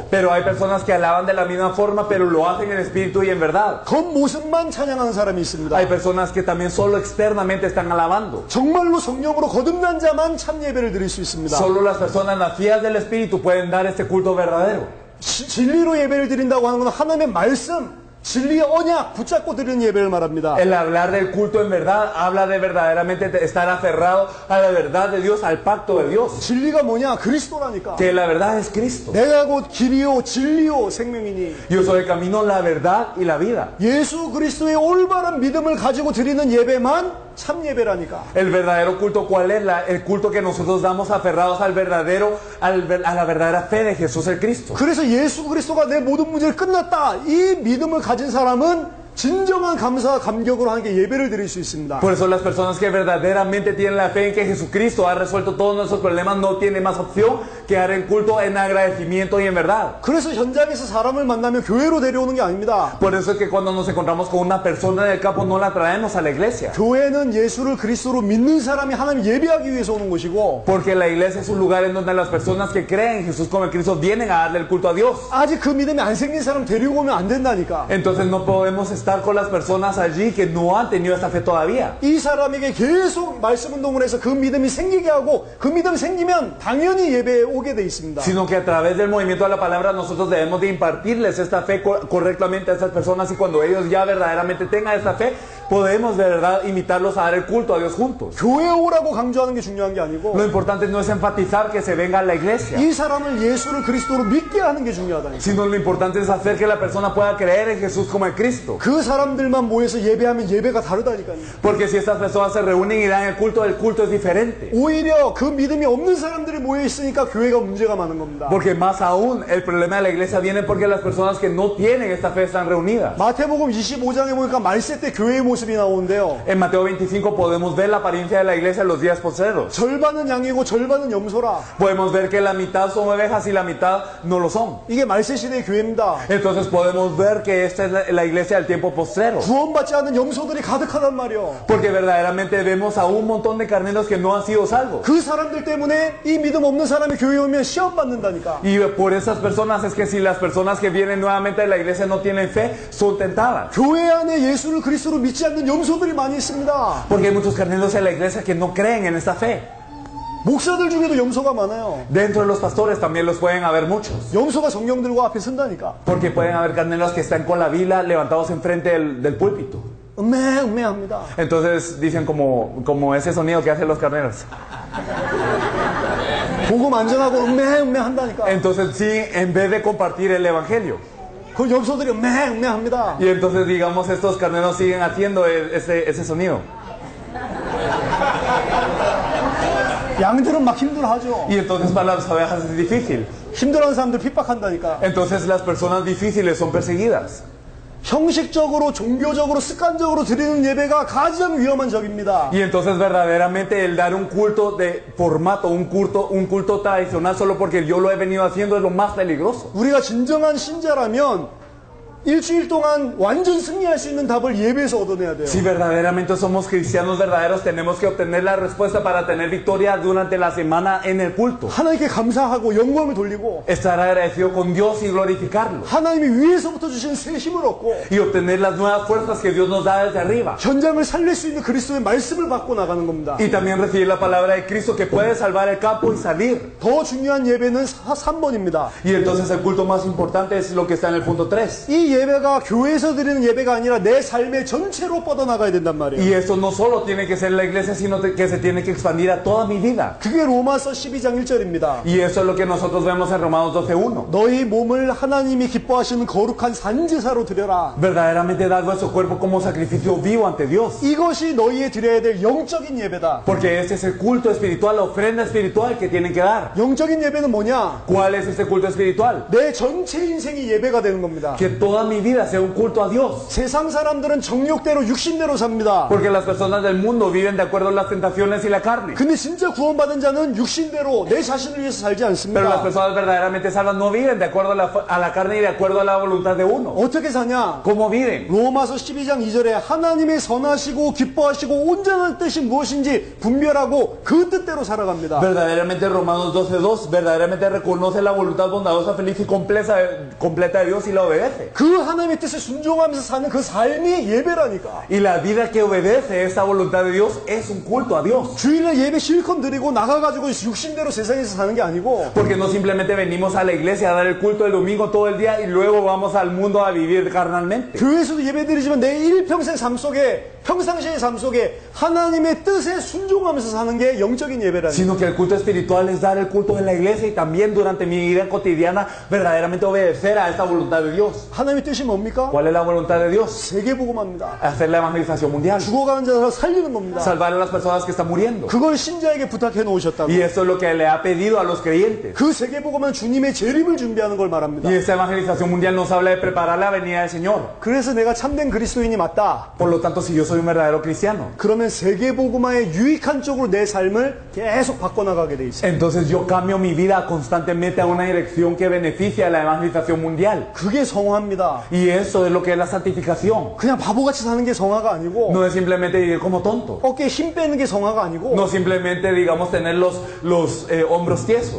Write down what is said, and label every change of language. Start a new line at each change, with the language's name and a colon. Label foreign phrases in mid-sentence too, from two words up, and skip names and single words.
Spanish: Pero hay personas que alaban de la misma forma, pero lo hacen en espíritu y en verdad.
Korean: 겉모습만 찬양하는 사람이 있습니다.
Spanish: Hay personas que también solo externamente están alabando.
Korean: 정말로 성령으로 거듭난 자만 참 예배를 드릴 수 있습니다.
Spanish: Solo las personas nacidas del espíritu pueden dar este culto verdadero.
Korean: 진리로 예배를 드린다고 하는 건 하나님의 말씀, 진리의 언약 붙잡고 드리는 예배를 말합니다.
Spanish: El hablar del culto en verdad habla de verdaderamente estar aferrado a la verdad de Dios, al pacto de Dios.
Korean: 진리가 뭐냐? 그리스도라니까.
Spanish: Que la verdad es Cristo.
Korean: 내가 곧 길이요 진리요 생명이니.
Spanish: Yo soy el camino, la verdad y la vida.
Korean: 예수 그리스도의 올바른 믿음을 가지고 드리는 예배만 참 예배라니까.
Spanish: El verdadero culto, ¿cuál es? El culto que nosotros damos aferrados al verdadero, a la verdadera fe de Jesús el Cristo.
Korean: 그래서 예수 그리스도가 내 모든 문제를 끝났다. 이 믿음을 가진 사람은 진정한 감사와 감격으로 하는 게 예배를 드릴 수 있습니다.
Spanish: Por eso las personas que verdaderamente tienen la fe en que Jesucristo ha resuelto todos nuestros problemas no tienen más opción que dar el culto en agradecimiento y en verdad.
Korean: 그래서 현장에서 사람을 만나면 교회로 데려오는 게 아닙니다.
Spanish: Por eso es que cuando nos encontramos con una persona en el campo no la traemos a la iglesia.
Korean: 교회는 예수를 그리스도로 믿는 사람이 하나님 예배하기 위해서 오는 것이고
Spanish: Porque la iglesia es un lugar en donde las personas que creen en Jesús como el Cristo vienen a darle el culto a Dios.
Korean: 아직 그 믿음이 안 생긴 사람 데리고 오면 안 된다니까.
Spanish: Entonces no podemos estar con las personas allí que no han tenido esta fe todavía.
Korean: 이 사람에게 계속 말씀 운동을 해서 그 믿음이 생기게 하고 그 믿음이 생기면 당연히 예배에 오게 돼 있습니다.
Spanish: Sino que a través del movimiento de la palabra nosotros debemos de impartirles esta fe correctamente a estas personas y cuando ellos ya verdaderamente tengan esta fe podemos de verdad invitarlos a dar el culto a Dios juntos.
Korean: 교회에 오라고 강조하는 게 중요한 게 아니고
Spanish: Lo importante no es enfatizar que se venga a la iglesia,
Korean: 이 사람을 예수를 그리스도로 믿게 하는 게 중요하다니까.
Spanish: sino lo importante es hacer que la persona pueda creer en Jesús como el Cristo.
Korean: 그 사람들만 모여서 예배하면 예배가 다르다니까요.
Spanish: Porque si estas personas se reúnen y dan el culto es diferente.
Korean: 오히려 그 믿음이 없는 사람들이 모여 있으니까 교회가 문제가 많은 겁니다.
Spanish: Porque más aún el problema de la iglesia viene porque las personas que no tienen esta fe están reunidas.
Korean: 마태복음 25장에 보니까 말세 때 교회의 모습이 나오는데요.
Spanish: En Mateo 25 podemos ver la apariencia de la iglesia en los días postreros.
Korean: 절반은 양이고 절반은 염소라.
Spanish: Podemos ver que la mitad son ovejas y la mitad no lo son.
Korean: 이게 말세 시대의 교회입니다.
Spanish: Entonces podemos ver que esta es la iglesia del tiempo postrero.
Korean: 구원받지 않은 염소들이 가득하단 말이요.
Spanish: Porque verdaderamente vemos a un montón de carneros que no han sido salvos.
Korean: 그 사람들 때문에 이 믿음 없는 사람이 교회에 오면 시험 받는다니까.
Spanish: Y por esas personas es que si las personas que vienen nuevamente de la iglesia no tienen fe, son tentadas.
Korean: 교회 안에 예수를 그리스도로 믿지 않는 염소들이 많이 있습니다.
Spanish: Porque hay muchos carneros en la iglesia que no creen en esta fe.
Korean: 목사들 중에도 염소가 많아요.
Spanish: Dentro de los pastores también los pueden haber muchos.
Korean: 염소가 성령 들고 앞에 선다니까.
Spanish: Porque pueden haber carneros que están con la vila levantados enfrente del púlpito.
Korean: 합니다.
Spanish: Entonces dicen como ese sonido que hacen los carneros.
Korean: 복음 안전하고 한다니까.
Spanish: Entonces sí, en vez de compartir el evangelio.
Korean: 그 염소들이 합니다.
Spanish: Y entonces digamos estos carneros siguen haciendo ese sonido.
Korean: 양들은 막 힘들어하죠.
Spanish: Y entonces para las ovejas es difícil.
Korean: 힘들어하는 사람들 핍박한다니까.
Spanish: Entonces las personas difíciles son perseguidas.
Korean: 형식적으로 종교적으로 습관적으로 드리는 예배가 가장 위험한 적입니다.
Spanish: Y entonces verdaderamente el dar un culto de formato, un culto tradicional solo porque yo lo he venido haciendo es lo más peligroso.
Korean: 우리가 진정한 신자라면 일주일 동안 완전 승리할 수 있는 답을 예배에서 얻어내야 돼요.
Spanish: Si verdaderamente somos cristianos verdaderos, tenemos que obtener la respuesta para tener victoria durante la semana en el culto.
Korean: 하나님께 감사하고 영광을 돌리고
Spanish: Estar agradecido con Dios y glorificarlo.
Korean: 하나님이 위에서부터 주신 새 힘을 얻고
Spanish: Y obtener las nuevas fuerzas que Dios nos da desde arriba.
Korean: 현장을 살릴 수 있는 그리스도의 말씀을 받고 나가는 겁니다.
Spanish: Y también recibir la palabra de Cristo que puede salvar el campo y salir.
Korean: 더 중요한 예배는 3번입니다.
Spanish: Y entonces el culto más importante es lo que está en el punto 3.
Korean: 이 예배가 교회에서 드리는 예배가 아니라 내 삶의 전체로 뻗어나가야 된단 말이에요.
Spanish: Y esto no solo tiene que ser la iglesia, sino que se tiene que expandir a toda mi vida.
Korean: 그게 로마서 12장 1절입니다.
Spanish: Y eso es lo que nosotros vemos en Romanos 12:1.
Korean: 너희 몸을 하나님이 기뻐하시는 거룩한 산제사로 드려라.
Spanish: Verdaderamente dar vuestro cuerpo como sacrificio vivo ante Dios.
Korean: 이것이 너희의 드려야 될 영적인 예배다.
Spanish: Porque este es el culto espiritual, la ofrenda espiritual que tienen que dar.
Korean: 영적인 예배는 뭐냐?
Spanish: ¿Cuál es este culto espiritual?
Korean: 내 전체 인생이 예배가 되는 겁니다.
Spanish: Que toda mi vida sea un culto a Dios.
Korean: 세상 사람들은 정욕대로 육신대로 삽니다.
Spanish: Porque las personas del mundo viven de acuerdo a las tentaciones y la carne.
Korean: 근데 진짜 구원받은 자는 육신대로 내 자신을 위해서 살지
Spanish: Pero las
Korean: 않습니다.
Spanish: personas verdaderamente salvas no viven de acuerdo a la carne y de acuerdo a la voluntad de uno.
Korean: 어떻게 사냐?
Spanish: ¿Cómo viven?
Korean: 로마서 12장 2절에 하나님의 선하시고 기뻐하시고 온전한 뜻이 무엇인지 분별하고 그 뜻대로 살아갑니다.
Spanish: Verdaderamente Romanos 12:2 verdaderamente reconoce la voluntad bondadosa, feliz y completa de Dios y la obedece.
Korean: 그 하나님의 뜻에 순종하면서 사는 그 삶이 예배라니까.
Spanish: Y la vida que obedece esa voluntad de Dios es un culto a Dios.
Korean: 주일날 예배 실컷 드리고 나가가지고 육신대로 세상에서 사는 게 아니고
Spanish: Porque no simplemente venimos a la iglesia a dar el culto el domingo todo el día y luego vamos al mundo a vivir carnalmente.
Korean: 교회에서도 예배 드리지만 내 일평생 삶 속에 평상시의 삶 속에 하나님의 뜻에 순종하면서 사는 게 영적인 예배라니까.
Spanish: Sino que el culto espiritual es dar el culto en la iglesia y también durante mi vida cotidiana verdaderamente obedecer a esta voluntad de Dios.
Korean: 하나님의 뜻이 뭡니까?
Spanish: ¿Cuál es la voluntad de Dios?
Korean: 세계복음합니다.
Spanish: Hacer la evangelización mundial.
Korean: 죽어가는 자를 살리는 겁니다.
Spanish: Salvar a las personas que están muriendo.
Korean: 그걸 신자에게 부탁해 놓으셨다고.
Spanish: Y eso es lo que le ha pedido a los creyentes.
Korean: 그 세계복음은 주님의 재림을 준비하는 걸 말합니다.
Spanish: Y esta evangelización mundial nos habla de preparar la venida del Señor.
Korean: 그래서 내가 참된 그리스도인이 맞다.
Spanish: Por lo tanto, si yo soy un verdadero cristiano,
Korean: 그러면 세계복음화의 유익한 쪽으로 내 삶을 계속 바꿔나가게 돼 있어요.
Spanish: entonces yo cambio mi vida constantemente a una dirección que beneficia a la evangelización mundial.
Korean: 그게 성화입니다.
Spanish: Y eso es lo que es la santificación.
Korean: 그냥 바보같이 사는 게 성화가 아니고
Spanish: No es simplemente vivir como tonto.
Korean: 어깨에 힘 빼는 게 성화가 아니고
Spanish: No simplemente, digamos, tener los hombros tiesos.